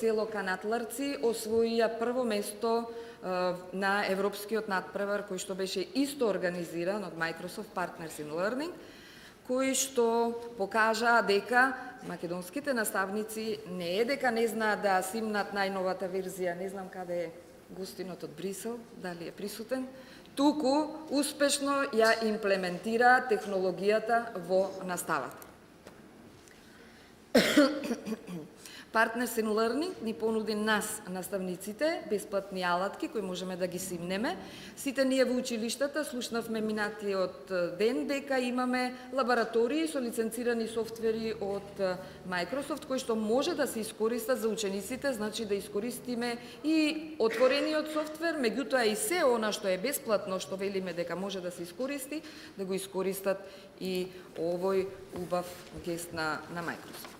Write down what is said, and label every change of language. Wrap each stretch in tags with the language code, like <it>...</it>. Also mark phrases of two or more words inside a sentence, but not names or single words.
<mk>село Канатларци освоија прво место на европскиот надпревар, кој што беше исто организиран од Microsoft Partners in Learning, кои што покажаа дека македонските наставници не е дека не знаат да симнат најновата верзија, не знам каде е гостинот од Брисел, дали е присутен, туку успешно ја имплементира технологијата во наставата. Partners in Learning ни понуди нас, наставниците, бесплатни алатки кои можеме да ги симнеме. Сите ние во училиштата слушнавме минатиот ден дека имаме лаборатории со лиценцирани софтвери од Microsoft кои што може да се искористат за учениците, значи да искористиме и отворениот софтвер, меѓутоа и се она што е бесплатно, што велиме дека може да се искористи, да го искористат и овој убав гест на Microsoft.</mk>